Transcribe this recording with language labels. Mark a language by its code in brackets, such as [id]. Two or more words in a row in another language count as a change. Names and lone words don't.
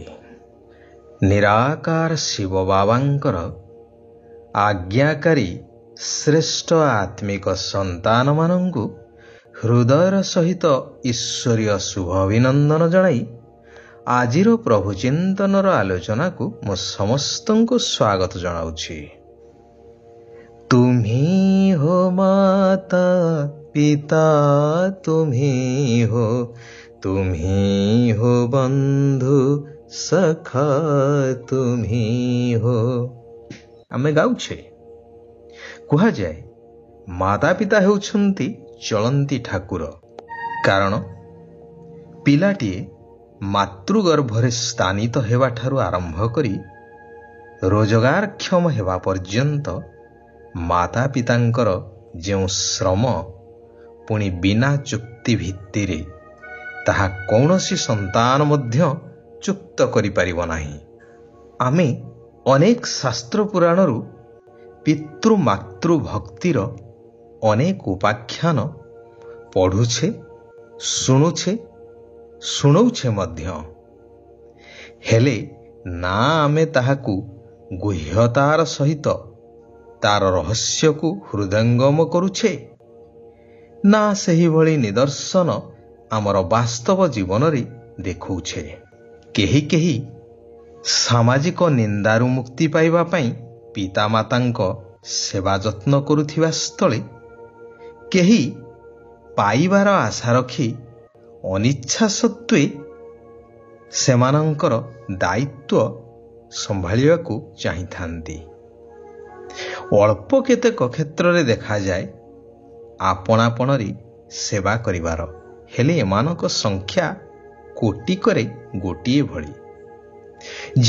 [or] ନିରାକାର ଶିବ ବାବାଙ୍କର ଆଜ୍ଞାକାରୀ ଶ୍ରେଷ୍ଠ ଆତ୍ମିକ ସନ୍ତାନ ମାନଙ୍କୁ ହୃଦୟର ସହିତ ଈଶ୍ୱରୀୟ ଶୁଭ ଅଭିନନ୍ଦନ ଜଣାଇ ଆଜିର ପ୍ରଭୁ ଚିନ୍ତନର ଆଲୋଚନା କୁ ମୋ ସମସ୍ତଙ୍କୁ ସ୍ୱାଗତ ଜଣାଉଛି। [hi] तुम्ही हो माता पिता, तुम्ही हो बंधु सखा, तुम्ही हो। [or] ଆମେ ଗାଉଛେ କୁହା ଯାଏ ମାତା ପିତା ହେଉଛନ୍ତି ଚଳନ୍ତି ଠାକୁର। କାରଣ ପିଲାଟିଏ ମାତୃଗର୍ଭରେ ସ୍ଥାନିତ ହେବା ଠାରୁ ଆରମ୍ଭ କରି ରୋଜଗାରକ୍ଷମ ହେବା ପର୍ଯ୍ୟନ୍ତ ମାତା ପିତାଙ୍କର ଯେଉଁ ଶ୍ରମ ପୁଣି ବିନା ଚୁକ୍ତି ଭିତ୍ତିରେ ତାହା କୌଣସି ସନ୍ତାନ ମଧ୍ୟ ଚୁକ୍ତ କରି ପାରିବ ନାହିଁ। ଆମେ ଅନେକ ଶାସ୍ତ୍ର ପୁରାଣରୁ ପିତୃ ମାତୃ ଭକ୍ତିର ଅନେକ ଉପାଖ୍ୟାନ ପଢ଼ୁଛେ, ଶୁଣୁଛେ ମଧ୍ୟ। ହେଲେ ନା ଆମେ ତାହାକୁ ଗୁହ୍ୟତାର ସହିତ ତାର ରହସ୍ୟ କୁ ହୃଦୟଙ୍ଗମ କରୁଛେ, ନା ସହି ଭଳି ନିଦର୍ଶନ ଆମର ବାସ୍ତବ ଜୀବନ ରେ ଦେଖାଉଛେ। କେହି କେହି ସାମାଜିକ ନିନ୍ଦାରୁ ମୁକ୍ତି ପାଇବା ପାଇଁ ପିତା ମାତାଙ୍କ ସେବା ଯତ୍ନ କରୁଥିବା ସ୍ଥଳେ କେହି ପାଇବାର ଆଶା ରଖି ଅନିଚ୍ଛା ସତ୍ତ୍ୱେ ସେମାନଙ୍କର ଦାୟିତ୍ୱ ସମ୍ଭାଳିବାକୁ ଚାହିଁଥାନ୍ତି। ଅଳ୍ପ କେତେକ କ୍ଷେତ୍ର ରେ ଦେଖା ଯାଏ ଆପଣାପଣରି ସେବା କରିବାର, ହେଲେ ଏମାନଙ୍କ ସଂଖ୍ୟା କୋଟିକରେ ଗୋଟିଏ ଭଳି।